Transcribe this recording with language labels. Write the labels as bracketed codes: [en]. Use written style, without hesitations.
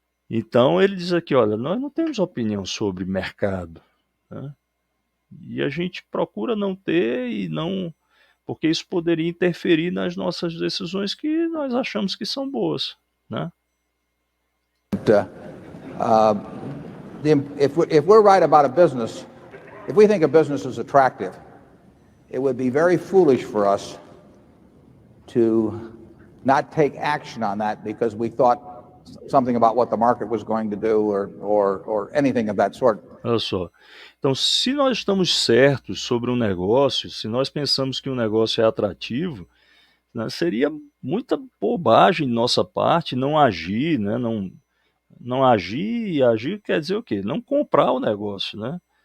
[pt] Então ele diz aqui, olha, nós não temos opinião sobre mercado, né? E a gente procura não ter e não porque isso poderia interferir nas nossas decisões que nós achamos que são boas, né? [en] If we're right about a business, if we think a business is attractive, it would be very foolish for us to not take action on that because we thought something about what the market was going to do or anything of that sort. [pt] Olha só. Então, se nós estamos certos sobre um negócio, se nós pensamos que um negócio é atrativo, né, seria muita bobagem de nossa parte não agir, né? Não agir, e agir quer dizer o quê? Não comprar o negócio, né?